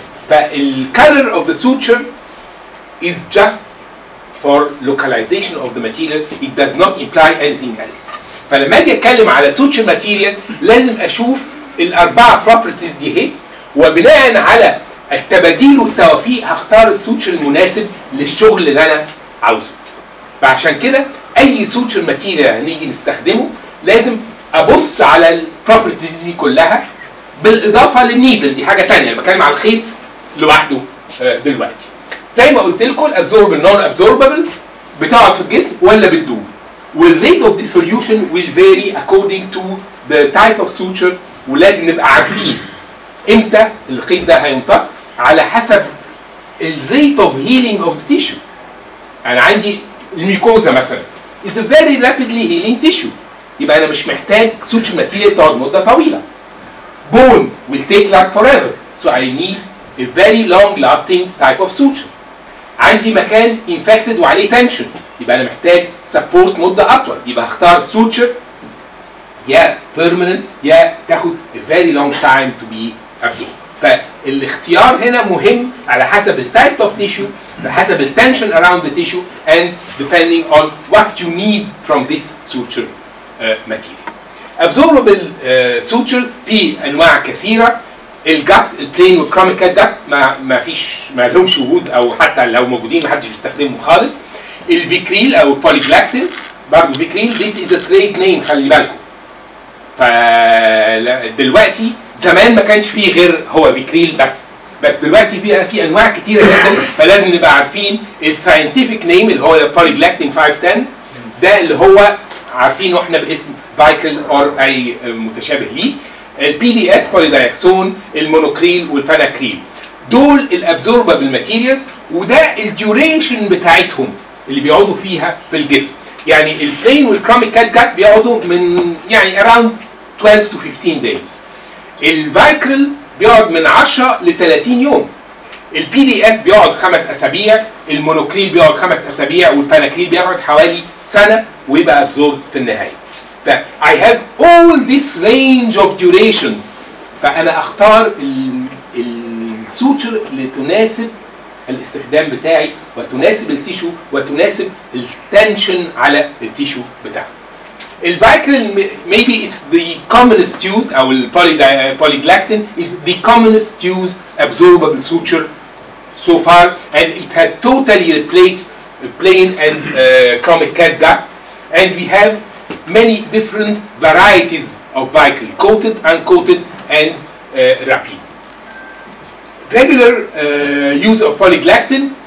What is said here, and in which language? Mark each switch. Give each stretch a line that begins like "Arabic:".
English: فالكالر of the suture is just for localization of the material. It does not imply anything else.
Arabic: فلما اجي اتكلم على سوتشر ماتيريال لازم اشوف الاربعه بروبرتيز دي اهي، وبناء على التباديل والتوافيق هختار السوتشر المناسب للشغل اللي انا عاوزه. فعشان كده اي سوتشر ماتيريال هنيجي نستخدمه لازم ابص على البروبرتيز دي كلها، بالاضافه للنيدل. دي حاجه ثانيه، انا بتكلم على الخيط لوحده دلوقتي. زي ما قلت لكم الابزوربل نون ابزوربل بتقعد في الجسم ولا بتدوب، والريت اوف ديسوليوشن
English: will vary according to the type of suture.
Arabic: ولازم نبقى عارفين امتى الخيط ده هيمتص على حسب الريت اوف هيلينج اوف تيشو. انا عندي الميكوزا مثلا
English: is a very rapidly healing tissue،
Arabic: يبقى انا مش محتاج suture material تقعد مده طويله.
English: bone will take like forever, so I need a very long lasting type of suture.
Arabic: عندي مكان infected وعليه tension، يبقى انا محتاج support مده اطول، يبقى هختار suture يا permanent يا تاخد
English: a very long time to be absorbed.
Arabic: فالاختيار هنا مهم على حسب
English: التايب of tissue, على حسب التنشن around the tissue and depending on what you need from this suture material.
Arabic: absorbable suture في انواع كثيره. الجات البلين والكروميك كات ده ما لهمش وجود، او حتى لو موجودين ما حدش بيستخدمهم خالص. الفيكريل او البوليجلاكتين، برضه فيكريل
English: this is a trade name
Arabic: خلي بالكم. فدلوقتي زمان ما كانش فيه غير هو فيكريل بس دلوقتي في انواع كتيره جدا، فلازم نبقى عارفين الساينتفك نيم اللي هو البوليجلاكتين 510 ده اللي هو عارفينه احنا باسم فايكريل او اي متشابه ليه. البي دي اس بوليدايكسون، المونوكريل والباناكريل، دول الابزوربابل ماتيريالز، وده الديوريشن بتاعتهم اللي بيقعدوا فيها في الجسم. يعني البلين والكروميك كات بيقعدوا من يعني
English: around 12 to 15 days.
Arabic: الفايكريل بيقعد من 10 ل 30 يوم. البي دي اس بيقعد 5 اسابيع، المونوكريل بيقعد 5 اسابيع، والباناكريل بيقعد حوالي سنه ويبقى ابزورب في النهايه.
English: I have all this range of durations.
Arabic: فأنا أختار السوتشر اللي تناسب الاستخدام بتاعي وتناسب التيشو وتناسب التنشن على التيشو بتاعي.
English: الفايكريل maybe it's the commonest used أو البوليجلاكتين is the commonest used absorbable suture so far, and it has totally replaced plain and chromic cat gap, and we have many different varieties of Vicryl, coated, uncoated, and rapid. Regular use of polyglactin